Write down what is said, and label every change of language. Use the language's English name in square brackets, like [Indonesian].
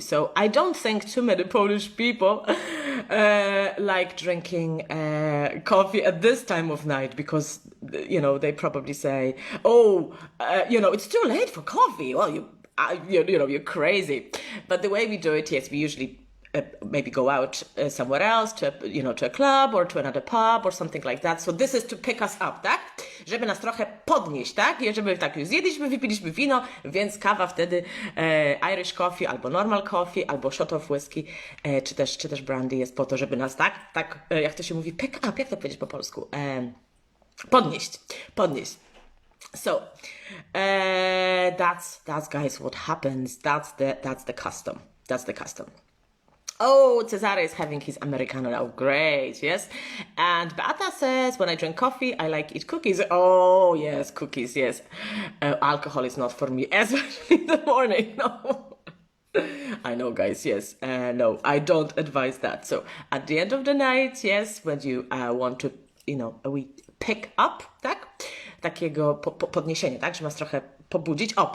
[English] So I don't think too many Polish people like drinking coffee at this time of night because, they probably say, it's too late for coffee. Well, you're crazy. But the way we do it, yes, we usually maybe go out somewhere else to a club or to another pub or something like that. So this is to pick us up, tak? [Polish] Żeby nas trochę podnieść, tak? I żeby tak już zjedliśmy, wypiliśmy wino, więc kawa wtedy Irish coffee albo [English] normal coffee [Polish] albo [English] shot of whisky [Polish] czy też brandy jest po to, żeby nas tak jak to się mówi, [English] pick up, [Polish] jak to powiedzieć po polsku? Podnieść. [English] So, that's guys what happens. That's the custom. That's the custom. Oh, Cesare is having his Americano now. Great, yes. And Beata says, when I drink coffee, I like eat cookies. Oh, yes, cookies, yes. Alcohol is not for me, especially in the morning. No. I know, guys, yes. No, I don't advise that. So at the end of the night, yes, when you want to, we pick up, tak? [Polish] Takiego podniesienia, tak? Że masz trochę pobudzić.